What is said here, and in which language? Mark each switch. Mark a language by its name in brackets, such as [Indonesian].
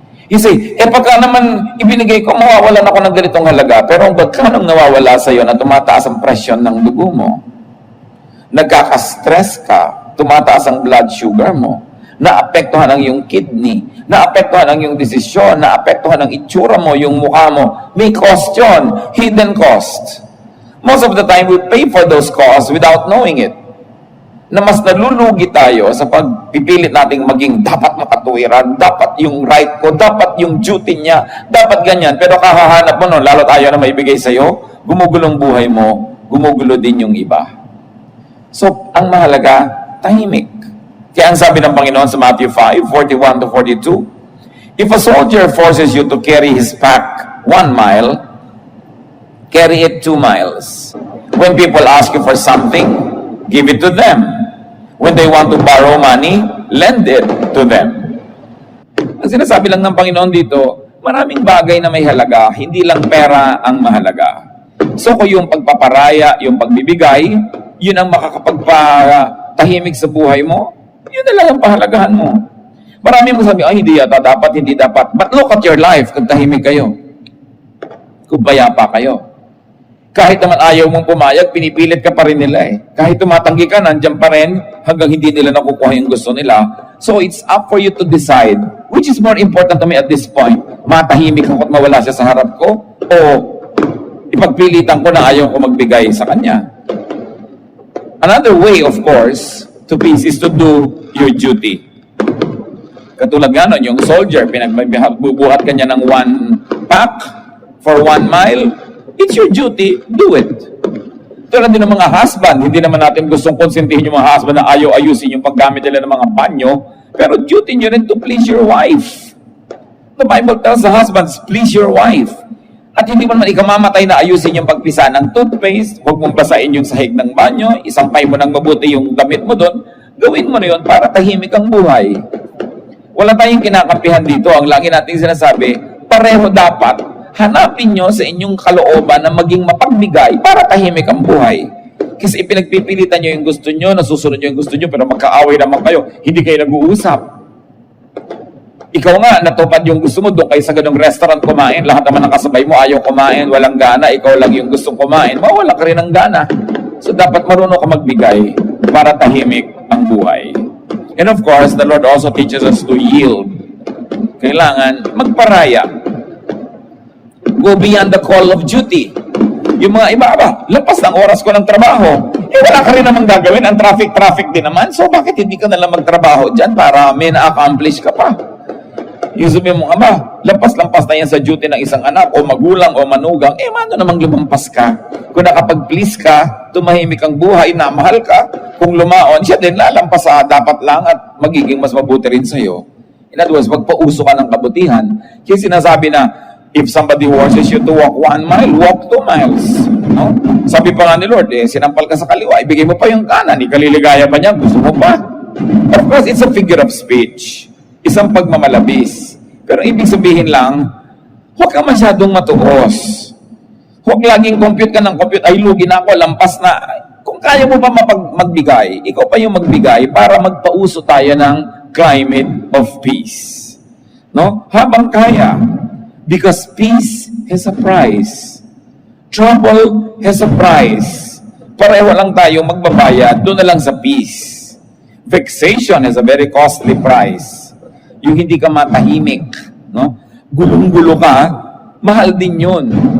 [English] You say, [Filipino] pagka naman ibinigay ko, mawawalan ako ng ganitong halaga. Pero ang pagkanong nawawala sa iyo na tumataas ang presyon ng dugo mo, nagkaka-stress ka, tumataas ang blood sugar mo, naapektuhan ang iyong kidney, naapektuhan ang iyong desisyon, naapektuhan ang itsura mo, yung mukha mo. May cost yun, [English] hidden cost. Most of the time, we pay for those costs without knowing it. [Filipino] Na mas nalulugi tayo sa pagpipilit nating maging dapat makatuwiran, dapat yung right ko, dapat yung duty niya, dapat ganyan. Pero kahahanap mo nun, lalo tayo na maibigay sa'yo, gumugulong buhay mo, gumugulo din yung iba. So, ang mahalaga, tahimik. Kaya ang sabi ng Panginoon sa [English] Matthew 5:41 to 42, if a soldier forces you to carry his pack 1 mile, carry it 2 miles. When people ask you for something, give it to them. When they want to borrow money, lend it to them. [Filipino] Ang sinasabi lang ng Panginoon dito, maraming bagay na may halaga, hindi lang pera ang mahalaga. So kung yung pagpaparaya, yung pagbibigay, yun ang makakapagpatahimik sa buhay mo, yun na lang ang pahalagahan mo. Marami mo sabi, ay, hindi yata dapat, hindi dapat. [English] But look at your life [Filipino] kung tahimik kayo. Kung bayapa kayo. Kahit naman ayaw mong pumayag, pinipilit ka pa rin nila eh. Kahit tumatanggi ka, nandyan pa rin hanggang hindi nila nakukuha yung gusto nila. [English] So it's up for you to decide, which is more important to me at this point. [Filipino] Matahimik ako at mawala siya sa harap ko, o ipagpilitan ko na ayaw ko magbigay sa kanya. [English] Another way, of course, to peace is to do your duty. [Filipino] Katulad nga nun, yung soldier, pinagbubuhat kanya ng 1 pack for 1 mile, [English] it's your duty, do it. [Filipino] Tulad din ng mga husband, hindi naman natin gustong konsintihin yung mga husband na ayaw ayusin yung paggamit nila ng mga banyo, pero duty nyo rin [English] to please your wife. The Bible tells the husbands, please your wife. [Filipino] At hindi mo naman ikamamatay na ayusin yung pagpisa ng toothpaste, huwag mong basahin yung sahig ng banyo, isampay mo ng mabuti yung damit mo doon, gawin mo na yun para tahimik ang buhay. Wala tayong kinakampihan dito. Ang lagi nating sinasabi, pareho dapat hanapin nyo sa inyong kalooban na maging mapagbigay para tahimik ang buhay. Kasi ipinagpipilitan nyo yung gusto nyo, nasusunod nyo yung gusto nyo, pero magkaaway naman kayo, hindi kayo nag-uusap. Ikaw nga, natupad yung gusto mo, doon kayo sa ganong restaurant kumain, lahat naman ng kasabay mo ayaw kumain, walang gana, ikaw lang yung gustong kumain, mawala ka rin ng gana. So dapat marunong ka magbigay para tahimik ang buhay. [English] And of course, the Lord also teaches us to yield. [Filipino] Kailangan magparaya. [English] Go beyond the call of duty. [Filipino] Yung mga iba, lapas ng oras ko ng trabaho. Wala ka rin namang gagawin. Ang traffic din naman. So, bakit hindi ka nalang magtrabaho dyan para may na-accomplish ka pa? Yung sabi mo, lampas-lampas na yan sa duty ng isang anak o magulang o manugang, mano namang lumampas ka? Kung nakapag-please ka, tumahimik ang buhay, namahal ka, kung lumaon, siya din lalampas sa dapat lang at magiging mas mabuti rin sa'yo. [English] In other words, [Filipino] magpauso ka ng kabutihan. Kaya sinasabi na, [English] if somebody forces you to walk 1 mile, walk 2 miles. No? [Filipino] Sabi pa nga ni Lord, sinampal ka sa kaliwa, ibigay mo pa yung kanan, ikaliligaya pa niya, gusto mo pa? [English] Of course, it's a figure of speech. [Filipino] Isang pagmamalabis. Pero ibig sabihin lang, huwag ka masyadong matuos. Huwag laging compute ka ng compute, ay lugi na ako, lampas na. Kung kaya mo pa magbigay, ikaw pa yung magbigay para magpauso tayo ng climate of peace. No? Habang kaya. [English] Because peace has a price. Trouble has a price. [Filipino] Pareho lang tayo magbabayad, doon na lang sa peace. [English] Vexation has a very costly price. [Filipino] Yung hindi ka matahimik, no? Gulong-gulo ka, mahal din yun.